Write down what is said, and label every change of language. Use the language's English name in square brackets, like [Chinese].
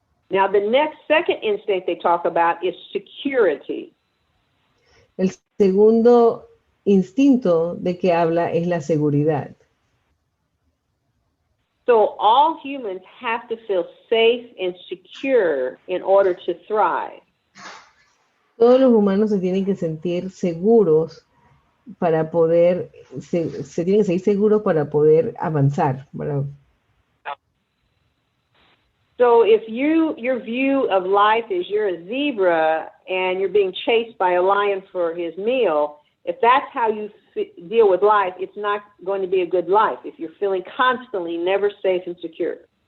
[English] Now the second instinct they talk about is security. [Spanish] El segundo instinto de que habla es la seguridad. [English] So all humans have to feel safe and secure in order to thrive. [Spanish] Todos los humanos se tienen que sentir seguros para poder, se tienen que seguir seguros para poder avanzar. [English] So if your view of life is you're a zebra and you're being chased by a lion for his meal, if that's how you deal with life, it's not going to be a good life if you're feeling constantly never safe and secure.